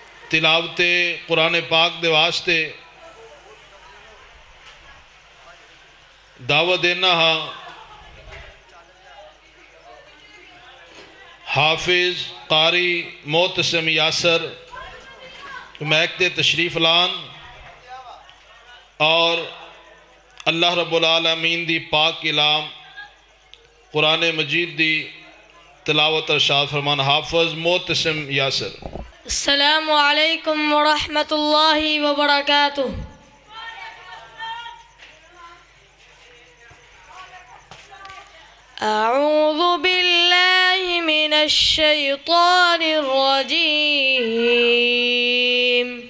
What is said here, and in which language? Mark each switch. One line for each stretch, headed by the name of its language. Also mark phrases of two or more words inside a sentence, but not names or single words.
Punjabi: تلاوت قرآن پاک دے واسطے دعوت دینا ہاں حافظ قاری محتشم یاسر مہکتے تشریف لان اور اللہ
Arabic: رب العالمين
Punjabi: دی پاک کلام قرآن مجید دی تلاوت ارشاد فرمان حافظ محتشم یاسر.
Arabic: السلام عليكم ورحمة الله وبركاته. أعوذ بالله من الشيطان الرجيم.